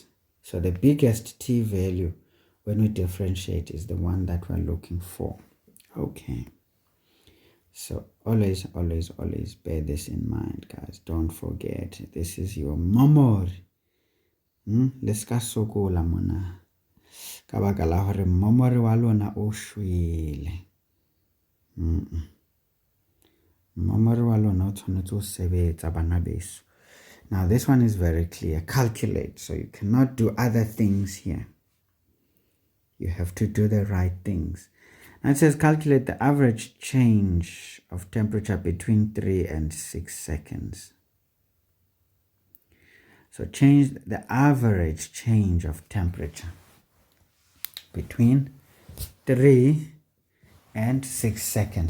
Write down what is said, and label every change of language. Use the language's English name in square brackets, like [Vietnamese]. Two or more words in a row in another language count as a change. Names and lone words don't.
[English] So the biggest t value when we differentiate is the one that we're looking for. Okay, so always bear this in mind, guys. Don't forget, this is your memory. [Southern Sotho] Let's ka sokola mona ka baka la hore memory wa lona o shwele. Memory wa lona o tshwanetse o sebetsa bana beso. [English] Now this one is very clear. Calculate. So you cannot do other things here. You have to do the right things. Now it says calculate the average change of temperature between 3 and 6 seconds. So change the average change of temperature between 3 and 6 seconds.